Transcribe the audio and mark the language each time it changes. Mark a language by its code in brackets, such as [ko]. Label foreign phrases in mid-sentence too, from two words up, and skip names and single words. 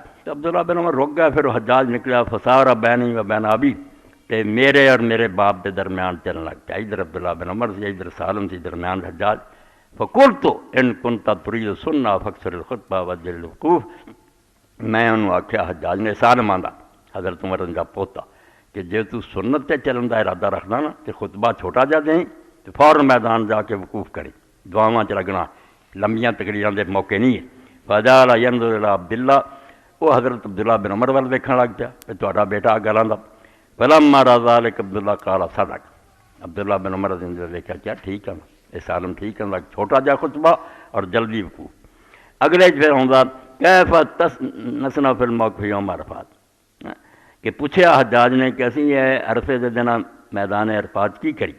[pa] تو عبداللہ بن عمر رک گیا پھر وہ حجاج نکلا. [ar] فصار بینی و بین ابی [pa] تے میرے اور میرے باپ کے درمیان چلنے لگ پیا. ادھر عبداللہ بن عمر سی ادھر سالم سی درمیان حجاج. [ar] فقلت ان کنت ترید سنہ فاکثر الخطبہ وجل الوقوف. [pa] میں انہوں آخیا حجاج نے سالم آندا حضرت عمر کا پوتا کہ جے تو سنت تے چلن دا ارادہ رکھنا نا تو خطبہ چھوٹا جا دیں تو فوراً میدان جا کے وقوف کرے دعاواں چ لگنا لمبیاں تقریراں دے موقع نہیں ہے. [ar] فجعل ينظر الى عبداللہ. [pa] وہ حضرت عبداللہ بن عمر وال دیکھن لگ پیا کہ تہاڈا بیٹا گلاں دا. [ar] فلما رأى ذلك عبداللہ قال صدق. [pa] عبداللہ بن عمر نے دیکھا کیا ٹھیک ہے یہ سالم ٹھیک ہے چھوٹا جا خطبہ اور جلدی وقوف. اگلے پھر ہوندا [ar] کیف نصنع فی الموقف یوم عرفات [pa] کہ پوچھیا حجاج نے کہ اسی یہ عرفے دے دن میدان عرفات کی کری.